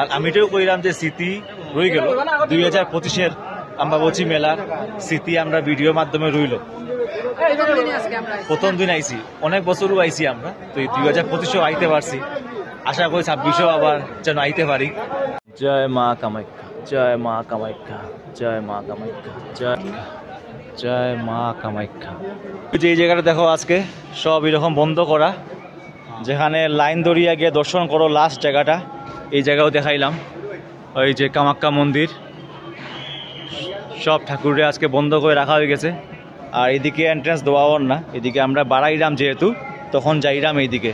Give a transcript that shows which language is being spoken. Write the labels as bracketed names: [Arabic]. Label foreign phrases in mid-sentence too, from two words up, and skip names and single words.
[Bangla] আমি তো কইলাম যে স্মৃতি রয়ে গেল 2025-এর অম্বাবচী মেলার স্মৃতি আমরা ভিডিওর মাধ্যমে রইল। প্রথম দিন আইছি, অনেক বছরও আইছি আমরা। তো এই 2025-এও আইতে পারছি, আশা করি 26-এও আবার যেন আইতে পারি। জয় মা কামাখ্যা, জয় মা কামাখ্যা, জয় মা কামাখ্যা, জয় মা কামাখ্যা। যে এই জায়গাটা দেখো আজকে সব এরকম বন্ধ করা, যেখানে লাইন দড়িয়া গিয়ে দর্শন করো লাস্ট জায়গাটা, এই জায়গাও দেখাইলাম। ওই যে কামাখ্যা মন্দির সব ঠাকুরে আজকে বন্ধ করে রাখা হয়ে গেছে। আর এদিকে এন্ট্রান্স দেওয়াও না, এদিকে আমরা বাড়াইলাম যেহেতু, তখন যাইলাম এইদিকে।